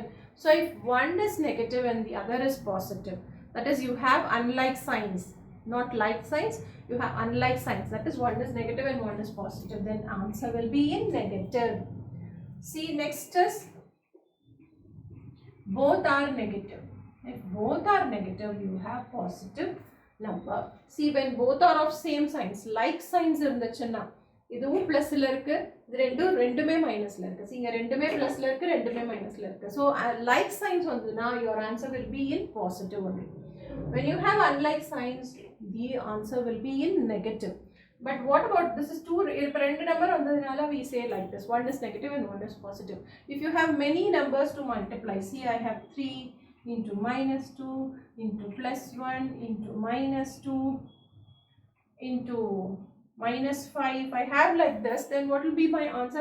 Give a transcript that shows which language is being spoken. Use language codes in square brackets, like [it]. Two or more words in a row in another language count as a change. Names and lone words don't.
[en] So if one is negative and the other is positive, that is you have unlike signs, not like signs, you have unlike signs, that is one is negative and one is positive, then answer will be in negative. See, next is both are negative. If both are negative, you have positive number. See, when both are of same signs, like signs [ta] இருந்துச்சுன்னா, இதுவும் plus ல இருக்கு, இது ரெண்டுமே minus ல இருக்கு. See, இங்க ரெண்டுமே plus ல இருக்கு, ரெண்டுமே minus ல இருக்கு. [en] So like signs vanduna, your answer will be in positive only. When you have unlike signs, the answer will be in negative. But what about this is two [ta] ரெண்டு number வந்ததினால [en] we say like this, one is negative and one is positive. If you have many numbers to multiply, see, I have 3 into minus 2 into plus 1 into minus 2 into minus 5, I have like this, then what will be my answer?